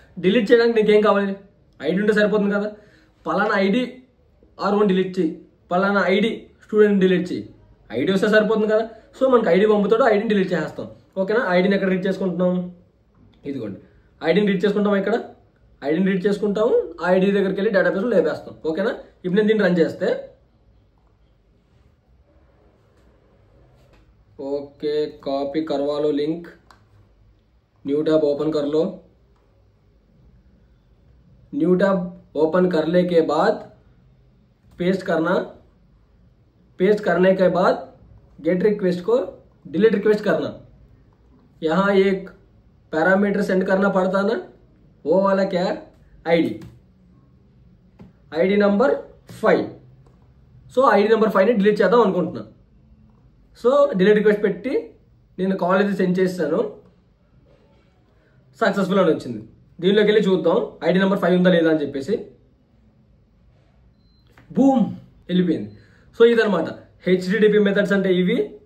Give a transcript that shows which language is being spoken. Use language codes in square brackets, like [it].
[te] Delete చేయడానికి నీకేం కావాలి, ఐడి ఉంటే సరిపోతుంది కదా. పలానా ఐడి R1 డిలీట్ చేయి, పలానా ఐడి స్టూడెంట్ డిలీట్ చేయి, ఐడి వస్తే సరిపోతుంది కదా. సో మనకు ఐడి పంపుతాడు, ఐడిని డిలీట్ చేసేస్తాం. ఓకేనా. ఐడిని ఎక్కడ రీడ్ చేసుకుంటున్నాం, ఇదిగోండి ఐడిని రీడ్ చేసుకుంటాం. ఇక్కడ ఐడిని రీడ్ చేసుకుంటాము, ఐడి దగ్గరికి వెళ్ళి డేటాబేస్లో లేపేస్తాం. ఓకేనా. ఇప్పుడు నేను దీన్ని రన్ చేస్తే [hi] ओके कॉपी करवा लो लिंक, न्यू टैब ओपन कर लो। न्यू टैब ओपन करने के बाद पेस्ट करना, पेस्ट करने के बाद गेट रिक्वेस्ट को डिलीट रिक्वेस्ट करना। यहाँ एक पैरामीटर सेंड करना पड़ता ना, वो वाला क्या है, ID, ID number 5. [te] So ID number 5ని డిలీట్ చేద్దాం అనుకుంటున్నా. సో డిలీట్ రిక్వెస్ట్ పెట్టి నేను కాల్ అయితే సెండ్ చేస్తాను, సక్సెస్ఫుల్ అని వచ్చింది. దీనిలోకి వెళ్ళి చూద్దాం ఐడి నెంబర్ 5 ఉందా లేదా అని చెప్పేసి. బూమ్ వెళ్ళిపోయింది. సో ఇదనమాట హెచ్డిడిపి మెథడ్స్ అంటే ఇవి.